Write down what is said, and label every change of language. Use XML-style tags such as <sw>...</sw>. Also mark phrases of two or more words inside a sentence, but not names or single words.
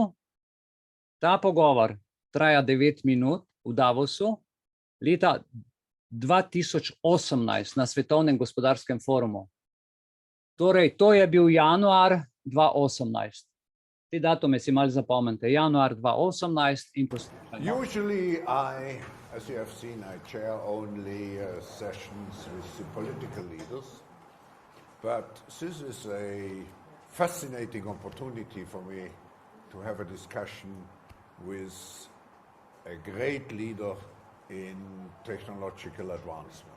<sl>Ta pogovor traja 9 minut v Davosu leta 2018 na Svetovnem gospodarskem forumu. Torej, to je bil januar 2018. Te datume si malo zapomnite. Januar 2018 in poslušajte.</sl> <en>Usually as you have seen, I chair only sessions with the political leaders. But this is a fascinating opportunity for me to have a discussion with a great leader in technological advancement.</en>